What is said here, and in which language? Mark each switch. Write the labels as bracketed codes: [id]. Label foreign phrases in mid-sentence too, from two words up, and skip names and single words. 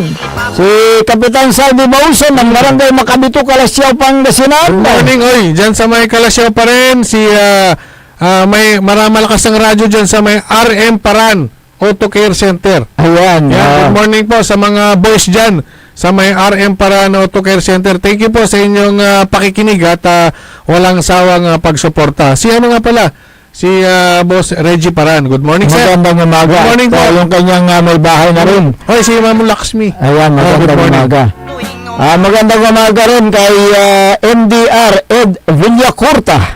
[tl] Si Kapitan Salvi Mauson ng Barangay Makabito, Kalasyaw, Pangasinan. [en] Good morning, oy. [tl] Diyan sa may Kalasyaw pa rin, si may maramalakas ang radyo dyan sa may RM Paran Auto Care Center. Ayan. [en] Good morning [tl] po sa mga boys dyan sa may RM Paran Auto Care Center. [en] Thank you [tl] po sa inyong pakikinig at walang sawang pagsuporta. Si ano nga pala? Si Boss Reggie Paran. [en] Good morning, sir. [tl] Magandang umaga. [en] Good morning po. [tl] Yung kanyang may bahay na rin. Hoy, si Ma'am Laxmi. Ayan, magandang umaga. Magandang umaga rin kay MDR Ed Villacorta.